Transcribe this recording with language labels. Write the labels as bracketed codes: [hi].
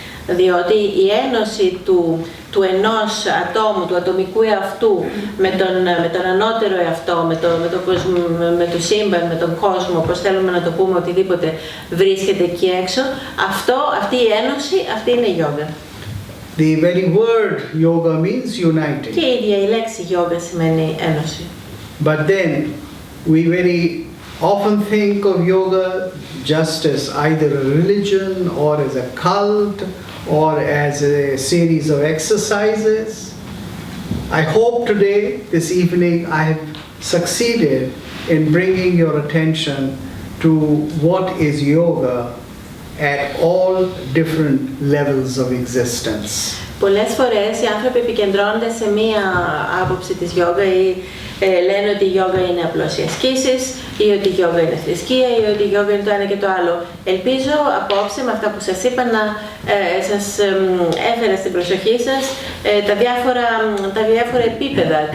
[el] Διότι η ένωση του ενός ατόμου, του ατομικού εαυτού με τον ανώτερο εαυτό, με το σύμπαν, με τον κόσμο, όπως θέλουμε να το πούμε, οτιδήποτε βρίσκεται εκεί έξω, αυτή η ένωση, αυτή είναι yoga. [en] The very word yoga means uniting. [el] Και η ίδια η λέξη yoga σημαίνει ένωση. [en] But then we very often think of yoga just as either a religion or as a cult or as a series of exercises. I hope today, this evening, I have succeeded in bringing your attention to what is yoga at all different levels of existence. [el] Πολλές φορές οι άνθρωποι επικεντρώνονται σε μία άποψη της γιόγκα ή λένε ότι η γιόγκα είναι απλώς οι ασκήσεις ή ότι η γιόγκα είναι θρησκεία ή ότι η γιόγκα είναι το ένα και το άλλο. Ελπίζω απόψε με αυτά που σας είπα να σας έφερα στην προσοχή σας τα διάφορα επίπεδα.